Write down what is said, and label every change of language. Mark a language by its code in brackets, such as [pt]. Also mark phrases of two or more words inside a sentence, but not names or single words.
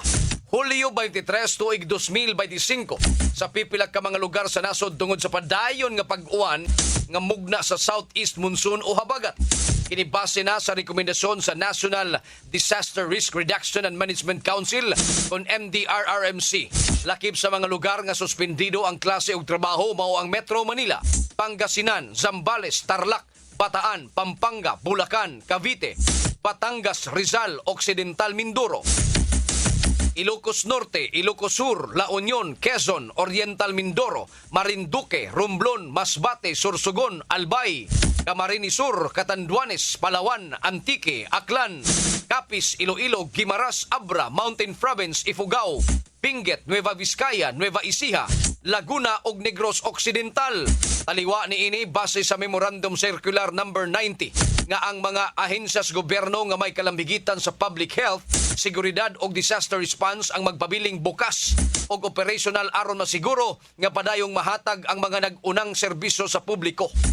[ceb] Hulyo 23 tuig 2025 sa pipila ka mga lugar sa nasod tungod sa padayon nga pag-uwan nga mugna sa [en] southeast monsoon [ceb] o habagat. Kini base na sa rekomendasyon sa National Disaster Risk Reduction and Management Council kon MDRRMC. Lakip sa mga lugar nga suspendido ang klase og trabaho mao ang Metro Manila, Pangasinan, Zambales, Tarlac, Bataan, Pampanga, Bulacan, Cavite, Batangas, Rizal, Occidental Mindoro, Ilocos Norte, Ilocos Sur, La Union, Quezon, Oriental Mindoro, Marinduque, Romblon, Masbate, Sorsogon, Albay, Camarines Sur, Catanduanes, Palawan, Antique, Aklan, Capiz, Iloilo, Guimaras, Abra, Mountain Province, Ifugao, Benguet, Nueva Vizcaya, Nueva Ecija, Laguna ug Negros Occidental. Taliwa ni ini base sa Memorandum Circular number 90 nga ang mga ahensyas gobyerno nga may kalambigitan sa [en] public health, [ceb] seguridad ug [en] disaster response [ceb] ang magpabiling bukas og operational aron masiguro nga padayong mahatag ang mga nag-unang serbisyo sa publiko.